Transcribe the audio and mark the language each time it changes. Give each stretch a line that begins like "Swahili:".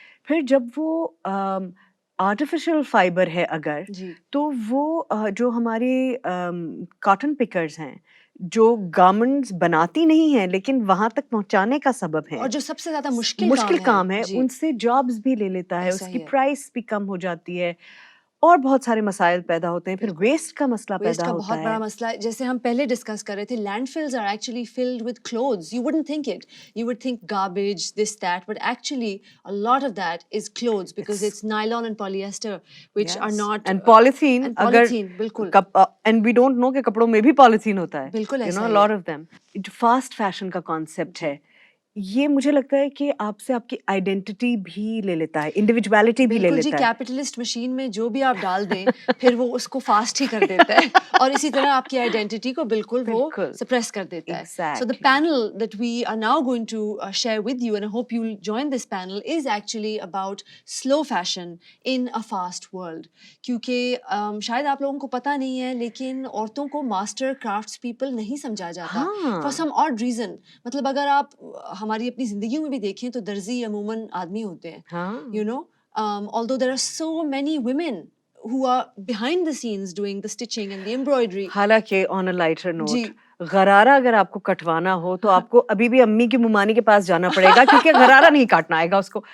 Urdu: پھر جب وہ آرٹیفیشل فائبر ہے اگر تو وہ جو ہمارے کاٹن پکرز ہیں جو گارمنٹس بناتی نہیں ہیں لیکن وہاں تک پہنچانے کا سبب ہے اور جو سب سے زیادہ مشکل کام ہے ان سے جابس بھی لے لیتا ہے, اس کی پرائس بھی کم ہو جاتی ہے اور بہت سارے مسائل پیدا ہوتے ہیں. پھر ویسٹ کا مسئلہ پیدا ہوتا ہے. بہت بڑا مسئلہ ہے. جیسے ہم پہلے ڈسکس کر رہے تھے,
English: Landfills are actually filled with clothes. You wouldn't think it, you would think garbage this that, but actually a lot of that is clothes because it's nylon and polyester which are not and polythene
Urdu: اگر بالکل
English: and we don't know
Urdu: کہ کپڑوں میں بھی polythene ہوتا ہے. بالکل
English: you know a lot of them.
Urdu: Fast fashion کا کانسیپٹ ہے یہ مجھے لگتا ہے کہ آپ سے آپ کی آئیڈینٹی بھی لے لیتا ہے, انڈیویجویلٹی بھی لے لیتا ہے. جی کیپٹلسٹ مشین میں جو بھی آپ ڈال دیں پھر وہ اس کو فاسٹ ہی کر دیتا ہے اور اسی طرح آپ کی آئیڈینٹی کو بالکل وہ سپریس کر دیتا ہے.
English: So the panel that we are now going to share with you and I hope you will join this panel is actually about slow fashion in a fast world.
Urdu: کیونکہ شاید آپ لوگوں کو پتہ نہیں ہے لیکن عورتوں کو ماسٹر کرافٹس پیپل نہیں سمجھا جاتا
English: For some odd reason.
Urdu: مطلب اگر آپ ہماری اپنی زندگیوں میں بھی دیکھیں تو درزی عموماً آدمی ہوتے ہیں.
English: You know, although there are so many women who are behind the scenes doing the stitching and the embroidery.
Urdu: حالانکہ
English: on a lighter note,
Urdu: غرارہ اگر آپ کو کٹوانا ہو تو آپ کو ابھی بھی امی کی ممانی کے پاس جانا پڑے گا کیونکہ غرارہ نہیں کاٹنا آئے گا اس کو.